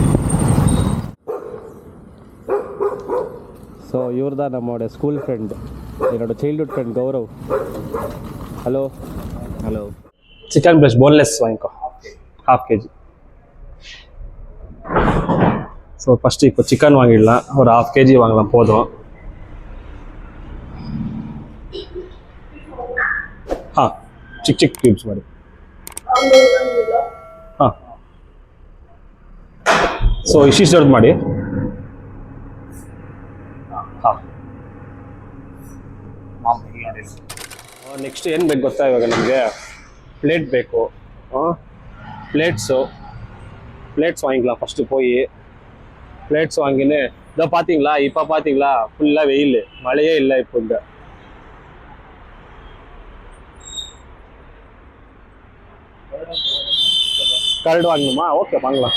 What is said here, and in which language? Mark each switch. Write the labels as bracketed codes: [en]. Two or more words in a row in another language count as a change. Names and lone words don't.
[ta] ஸோ இவர் தான் நம்மளோட [en] school friend, [ta] என்னோட [en] childhood friend [ta] கௌரவ். ஹலோ. ஹலோ. [en] chicken plus boneless [ta] வாங்கிக்கோ, 1/2 kg. [en] so first [ta] இப்போ சிக்கன் வாங்கிடலாம், ஒரு 1/2 kg வாங்கலாம் போதும். [kn] ಚಿಕ್ಕ ಚಿಕ್ಕ ಕ್ಯೂಬ್ಸ್ ಮಾಡಿ. ಸೊ ಇಷ್ಟಿಷ್ಟು ದೊಡ್ಡದು ಮಾಡಿ. ನೆಕ್ಸ್ಟ್ ಏನು ಬೇಕು ಗೊತ್ತಾ, ಇವಾಗ ನಮಗೆ ಪ್ಲೇಟ್ ಬೇಕು. [ta] பிளேட்ஸ் வாங்கிக்கலாம். ஃபஸ்ட்டு போய் பிளேட்ஸ் வாங்கின்னு இதோ பார்த்தீங்களா, இப்போ பார்த்தீங்களா ஃபுல்லாக வெயில், மழையே இல்லை இப்போ. இந்த கரடு வாங்கணுமா? ஓகே வாங்கலாம்.